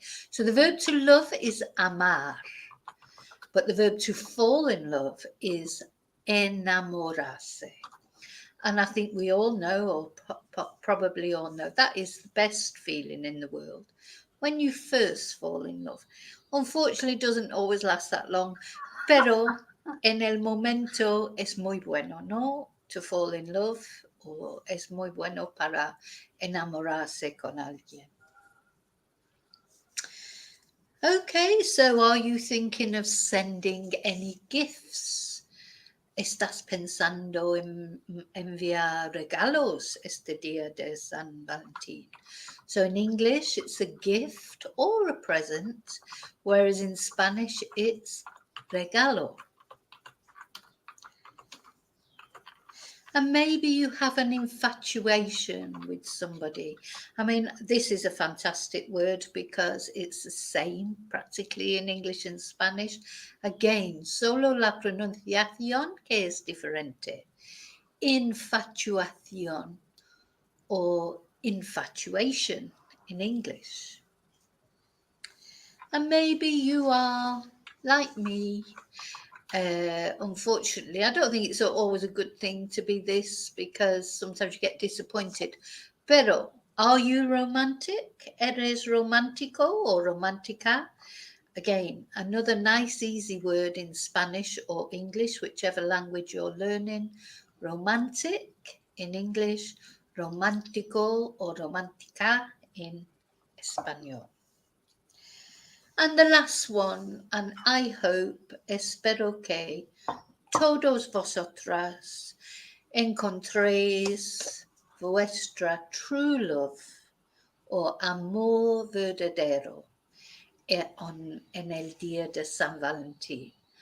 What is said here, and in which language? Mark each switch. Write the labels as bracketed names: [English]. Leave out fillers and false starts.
[English] So the verb to love is amar, but the verb to fall in love is enamorarse. And I think we all know, or probably all know, that is the best feeling in the world. When you first fall in love. Unfortunately, it doesn't always last that long, [Spanish] pero en el momento es muy bueno, ¿no? [English] To fall in love, [Spanish] o es muy bueno para enamorarse con alguien. [English] Okay, so are you thinking of sending any gifts? [Spanish] ¿Estás pensando en enviar regalos este día de San Valentín? [English] So in English, it's a gift or a present, whereas in Spanish, it's regalo. And maybe you have an infatuation with somebody. I mean, this is a fantastic word because it's the same practically in English and Spanish. [Spanish] Again, solo la pronunciación que es diferente. [English] Infatuación or infatuation in English. And maybe you are like me. Unfortunately, I don't think it's always a good thing to be this, because sometimes you get disappointed. Pero, are you romantic? [Spanish] ¿Eres romántico or romántica? [English] Again, another nice easy word in Spanish or English, whichever language you're learning. Romantic in English, romántico or romántica in Espanol. And the last one, and I hope, [Spanish] espero que todos vosotras encontréis vuestra [English] true love [Spanish] or amor verdadero en el día de San Valentin.